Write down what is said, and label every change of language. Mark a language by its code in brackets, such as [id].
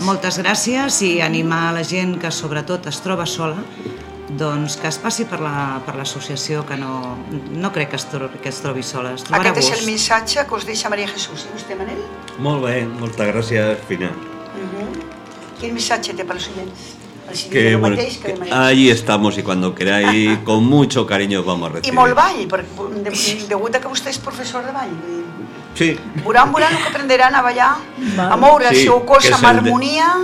[ca] Moltes gràcies i animar la gent que sobretot es troba sola, doncs que es passi per l'associació, que no crec que es trobi sola, es trobarà gust. Aquest és el missatge que us deixa Maria Jesús. I vostè, Manel? Molt bé, moltes gràcies, Fina. Quin missatge té per als oients? [es] Que ahí estamos y cuando queráis, con mucho cariño vamos a recibir. [ca] I molt ball, perquè degut a que vostè és professor de ball. Sí. Veuran el que aprendran a ballar, a moure el seu cos amb harmonia.